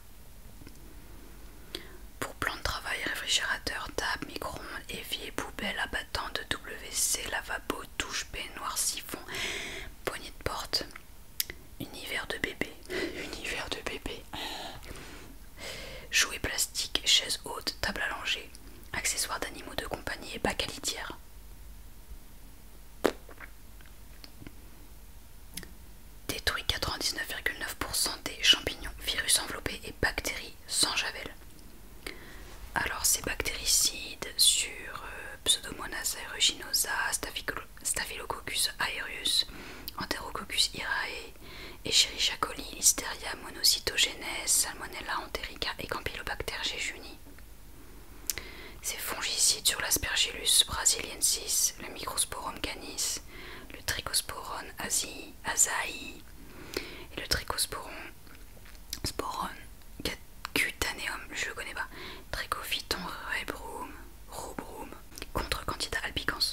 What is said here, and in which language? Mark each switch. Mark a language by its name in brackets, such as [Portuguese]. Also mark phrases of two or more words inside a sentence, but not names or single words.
[French] Pour plan de travail, réfrigérateur, table, micro-ondes, évier, poubelle, abattant de WC, lavabo, douche, baignoire, siphon, poignée de porte, univers de bébé, univers de bébé, jouets plastiques, chaise haute, table allongée, accessoires d'animaux de compagnie et bac à litière. Détruit 99,9% des champignons, virus enveloppés et bactéries sans javel. Alors c'est bactéricides sur Pseudomonas aeruginosa, Staphylococcus aureus, Enterococcus irae, Escherichia coli, Listeria monocytogenes, Salmonella enterica et Campylobacter jejuni. C'est fongicide sur l'Aspergillus brasiliensis, le Microsporum canis, le Trichosporum azaï et le Trichosporum cutaneum, je le connais pas, Trichophyton rubrum, contre Candida albicans.